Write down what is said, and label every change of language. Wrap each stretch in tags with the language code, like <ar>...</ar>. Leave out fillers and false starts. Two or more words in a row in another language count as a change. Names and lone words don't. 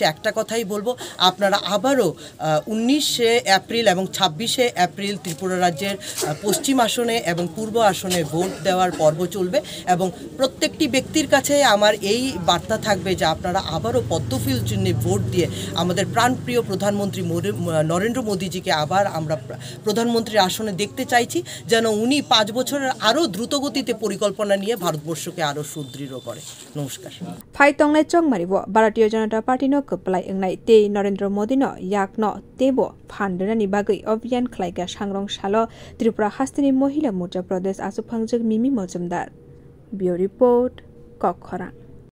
<bn>একটা কথাই বলবো আপনারা আবারও 19 এপ্রিল এবং 26 এপ্রিল ত্রিপুরা রাজ্যের পশ্চিম আসনে এবং পূর্ব আসনে ভোট দেওয়ার পর্ব চলবে এবং প্রত্যেকটি ব্যক্তির কাছে আমার এই বার্তা থাকবে যে আপনারা আবারও পদ্মফুল চিহ্নে ভোট দিয়ে আমাদের প্রাণপ্রিয় প্রধানমন্ত্রী নরেন্দ্র মোদীজিকে আবার আমরা প্রধানমন্ত্রীর আসনে দেখতে চাইছি যেন উনি 5 বছরের আরও দ্রুতগতিতে পরিকল্পনা নিয়ে ভারতবর্ষকে আরও সুদৃঢ় করে নমস্কার</bn> <trp>ফাইতংনাই চংমারিব भारतीय जनता पार्टीनो कप्लाय अंगनाय ते नरेन्द्र मोदीनो याकनो तेबो फान्डनानि बागै अभियान खलायगा सांग्रंशालो त्रिपुरा हास्तेनि महिला मोर्चा प्रदेश आचुक फांजक मिमी मजुमदार</trp> <en>bureau report</en> <trp>कखरा।</trp>